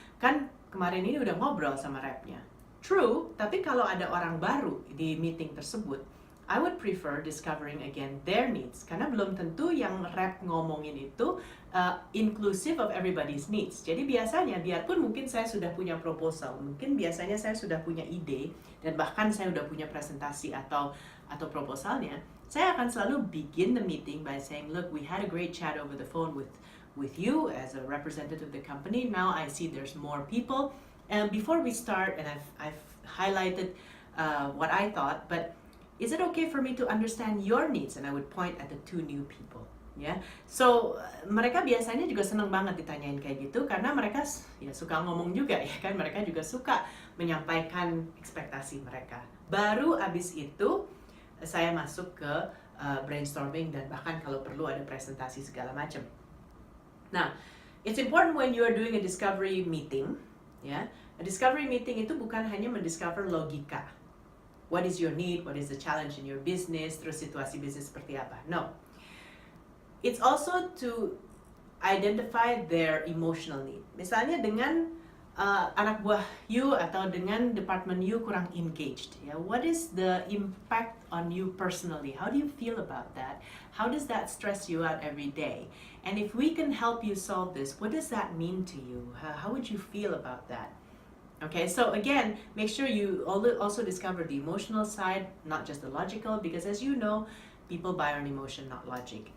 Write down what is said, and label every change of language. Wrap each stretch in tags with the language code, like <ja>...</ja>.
<id>Kan kemarin ini udah ngobrol sama repnya.</id> <en>True,</en> <id>tapi kalau ada orang baru di meeting tersebut,</id> <en>I would prefer discovering again their needs.</en> <id>Karena belum tentu yang rep ngomongin itu inclusive of everybody's needs. Jadi biasanya, biarpun mungkin saya sudah punya proposal, mungkin biasanya saya sudah punya ide, dan bahkan saya sudah punya presentasi atau proposalnya, saya akan selalu</id> <en>begin the meeting by saying, look, we had a great chat over the phone with you as a representative of the company. Now I see there's more people. And before we start, and I've highlighted what I thought, but is it okay for me to understand your needs? And I would point at the 2 new people. Yeah.</en> <id>So mereka biasanya juga senang banget ditanyain kayak gitu karena mereka ya suka ngomong juga ya kan, mereka juga suka menyampaikan ekspektasi mereka. Baru abis itu saya masuk ke brainstorming dan bahkan kalau perlu ada presentasi segala macam.</id> <en>Nah, it's important when you are doing a discovery meeting, ya. A discovery meeting</en> <id>itu bukan hanya mendiscover logika.</id> <en>What is your need? What is the challenge in your business?</en> <id>Terus situasi bisnis seperti apa?</id> <en>No. it's also to identify their emotional need.</en> <id>Misalnya dengan anak buah you atau dengan department you kurang engaged, ya.</id> <en>What is the impact on you personally? How do you feel about that? How does that stress you out every day? And if we can help you solve this, what does that mean to you? How would you feel about that? Okay, so again, make sure you also discover the emotional side, not just the logical, because as you know, people buy on emotion, not logic.</en>